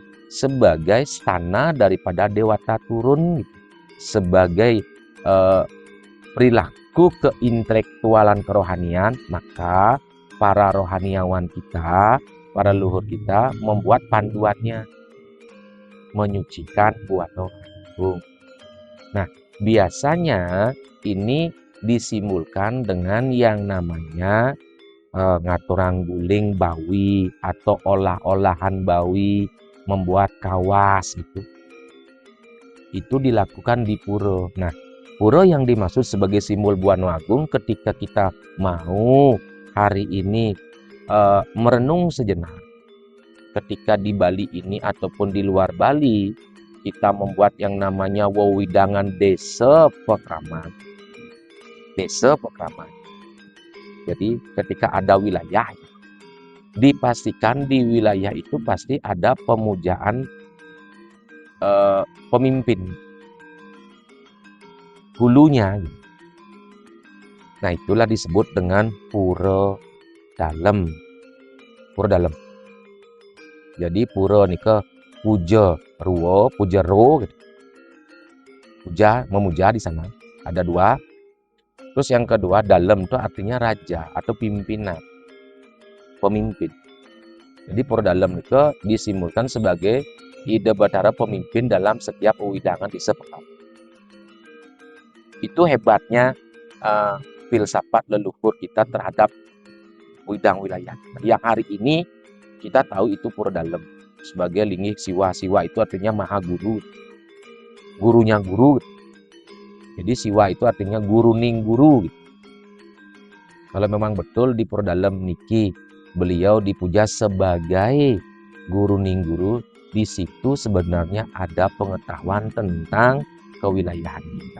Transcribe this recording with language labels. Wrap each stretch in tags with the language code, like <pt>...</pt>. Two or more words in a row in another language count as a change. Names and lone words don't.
<id>Sebagai stana daripada Dewata turun, sebagai perilaku keintelektualan kerohanian, maka para rohaniawan kita, para leluhur kita membuat panduannya menyucikan Buwana Agung. Nah, biasanya ini disimbolkan dengan yang namanya</id> <ban>ngaturang guling bawi</ban> <id>atau</id> <ban>olah-olahan bawi, membuat kawas</ban> <id>gitu. Itu dilakukan di pura. Nah, pura yang dimaksud sebagai simbol Buwana Agung ketika kita mau hari ini merenung sejenak. Ketika di Bali ini ataupun di luar Bali, kita membuat yang namanya</id> <ban>wewidangan desa pekraman. Desa pekraman.</ban> <id>Jadi ketika ada wilayah, dipastikan di wilayah itu pasti ada pemujaan pemimpin hulunya. Nah, itulah disebut dengan pura dalem. Pura dalem. Jadi pura nika</id> <ban>puja ruwo, puja ro</ban> <id>gitu. Puja, memuja di sana. Ada dua. Terus yang kedua, dalem itu artinya raja atau pimpinan, pemimpin. Jadi pura dalem itu disimbolkan sebagai ide Batara pemimpin dalam setiap wewidangan di sepekan. Itu hebatnya filsafat leluhur kita terhadap widang wilayah. Yang hari ini kita tahu itu Pura Dalem sebagai linggih siwa. Siwa itu artinya maha guru, gurunya guru. Jadi siwa itu artinya</id> <ban>guru ning guru.</ban> <id>Kalau memang betul di Pura Dalem niki beliau dipuja sebagai</id> <ban>guru ning guru,</ban> <id>di situ sebenarnya ada pengetahuan tentang kewilayahan kita.</id>